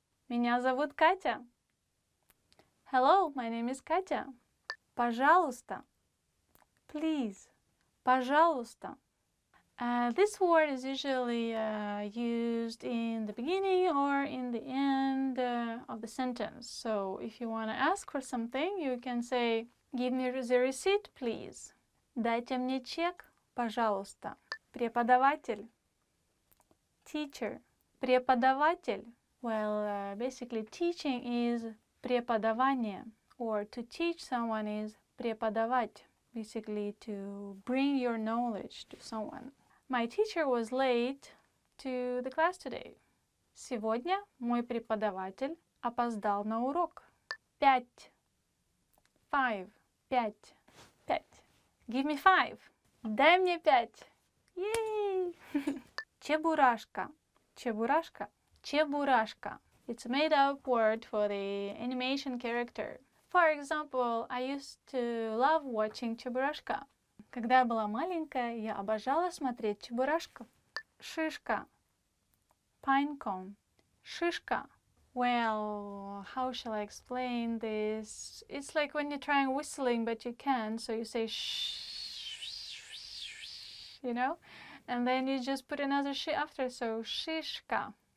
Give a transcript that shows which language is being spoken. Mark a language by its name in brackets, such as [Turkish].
[Russian] Меня зовут Катя. [English] Hello, my name is Katya. [Russian] Пожалуйста. [English] Please. [Russian] Пожалуйста. [English] This word is usually used in the beginning or in the end of the sentence. So if you want to ask for something, you can say, give me the receipt, please. [Russian] Дайте мне чек, пожалуйста. Преподаватель. [English] Teacher. [Russian] Преподаватель. [English] Well, basically teaching is преподавание, or to teach someone is преподавать, basically to bring your knowledge to someone. My teacher was late to the class today. [Russian] Сегодня мой преподаватель опоздал на урок. 5. 5. 5. 5. [English] Give me 5. [Russian] Дай мне 5. [English] Yay! [Russian] Чебурашка. Чебурашка. Чебурашка. [English] It's a made-up word for the animation character. For example, I used to love watching [Russian] Чебурашка. Когда я была маленькая, я обожала смотреть Чебурашку. Шишка. [English] Pine cone. [Russian] Шишка. [English] Well, how shall I explain this? It's like when you're trying whistling, but you can't, so you say shh, you know? And then you just put another sh after, so shishka.